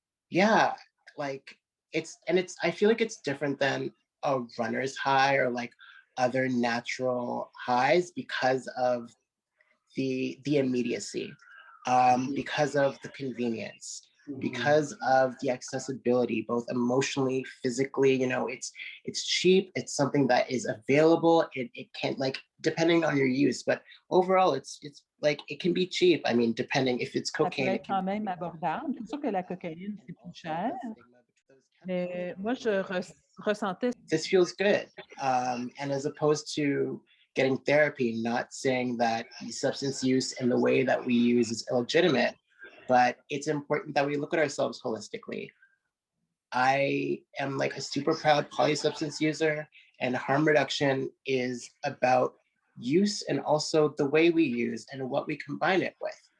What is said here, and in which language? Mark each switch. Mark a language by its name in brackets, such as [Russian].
[English] Yeah, like I feel like it's different than a runner's high or like other natural highs because of the immediacy, because of the convenience, because of the accessibility, both emotionally, physically. It's cheap, it's something that is available, it can, like, depending on your use, but overall it's like it can be cheap. I mean, depending if it's [French] Ça peut [English] cocaine, [French] être quand même abordable. C'est sûr que la cocaïne, c'est plus cher. Mais moi, je ressentais [English] This feels good. And as opposed to getting therapy, not saying that substance use and the way that we use is illegitimate, but it's important that we look at ourselves holistically. I am like a super proud polysubstance user, and harm reduction is about use and also the way we use and what we combine it with.